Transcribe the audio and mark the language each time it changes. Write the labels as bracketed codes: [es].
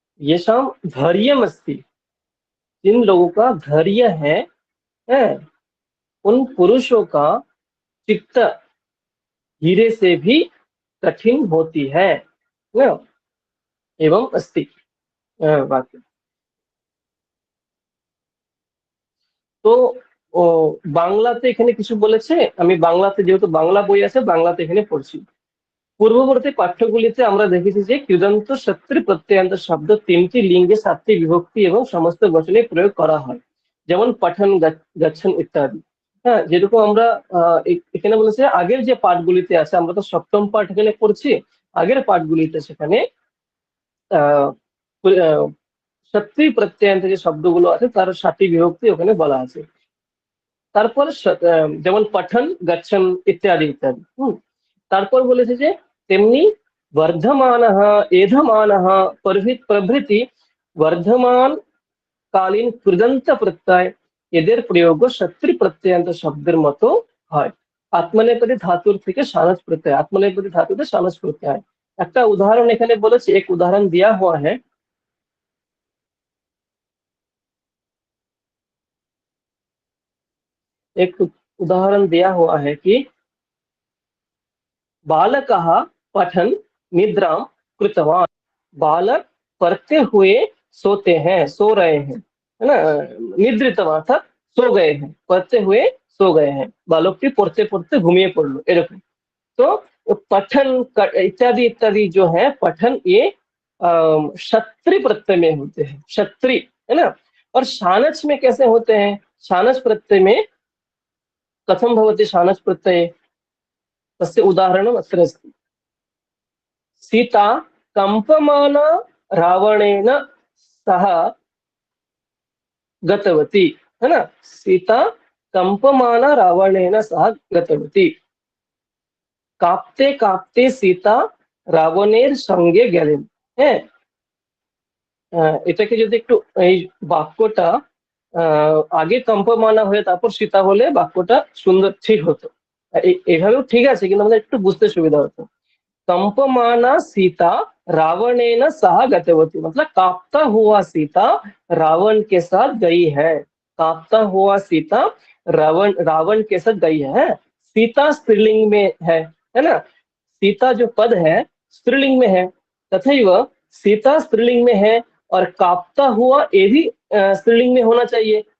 [sa] येषां धैर्यमस्ति, [hi] जिन लोगों का धैर्य है उन पुरुषों का चित्त हीरे से भी कठिन होती है ना, [sa] एवं अस्ति वाक्य। [bn] তো বাংলাতে এখানে কিছু বলেছে, আমি বাংলাতে যেহেতু বাংলা বই আছে বাংলাতে এখানে পড়ছি। পূর্ববর্তী পাঠ্যগুলিতে আমরা দেখেছি যে কৃদন্ত শত্রু প্রত্যয়ান্ত শব্দ তিনটি লিঙ্গে সাতটি বিভক্তি এবং সমস্ত বচনে প্রয়োগ করা হয়, যেমন পঠন গচ্ছন ইত্যাদি। হ্যাঁ, যেরকম আমরা এখানে বলেছে আগের যে পাঠগুলিতে আছে, আমরা তো সপ্তম পাঠ এখানে পড়ছি, আগের পাঠগুলিতে সেখানে আহ আহ, সত্যি প্রত্যয়ান্ত যে শব্দগুলো আছে তার 7টি বিভক্তি ওখানে বলা আছে। তারপর যেমন পঠন, গচ্ছন ইত্যাদি ইত্যাদি। তারপর বলেছে যে তেমনি বর্ধমানঃ, এধমানঃ প্রভৃতি বর্ধমান কালীন কৃদন্ত প্রত্যয় এদের প্রয়োগ সত্রি প্রত্যয়ান্ত শব্দের মতো হয়। আত্মনেপদী ধাতুর থেকে সানস প্রত্যয়, আত্মনেপদী ধাতুতে সানস প্রত্যয় হয়। একটা उदाहरण এখানে বলেছে, [hi] एक उदाहरण दिया हुआ है। एक उदाहरण दिया हुआ है कि [sa] बालकः पठन निद्रां कृतवान। [hi] बालक पढ़ते हुए सोते हैं, सो रहे हैं, है ना। निद्रितवान अर्थात सो गए हैं, पढ़ते हुए सो गए हैं। [bn] बालकটি পড়তে পড়তে ঘুমিয়ে পড়লো, এরকম। [hi] तो पठन इत्यादि इत्यादि जो है पठन, ये क्षत्रि प्रत्यय में होते हैं, क्षत्रि, है ना। और शानच में कैसे होते हैं? शानच प्रत्यय में [sa] कथम भवति [hi] शानच प्रत्यय? [sa] तस्य उदाहरणम् अत्र अस्ति। सीता कंपमाना रावणेन सह गतवती, है ना। सीता कंपमाना रावणेन सह गतवती। [hi] कांपते कांपते [bn] सीता রাবণের সঙ্গে গেলেন। হ্যাঁ, এটাকে যদি একটু এই বাক্যটা আগে কম্পমানা হয়ে তারপর সীতা হলে বাক্যটা সুন্দর ঠিক হতো। এইভাবেও ঠিক আছে, কিন্তু আমাদের একটু বুঝতে সুবিধা হতো। [sa] कंपमाना सीता रावणेन सह गतवती, [hi] मतलब कांपता हुआ सीता रावण के साथ गई है। कांपता हुआ सीता रावण के साथ गई है। सीता स्त्रीलिंग में है ना। सीता जो पद है स्त्रीलिंग में है, तथैव सीता स्त्रीलिंग में है और कांपता हुआ ये भी स्त्रीलिंग में होना चाहिए।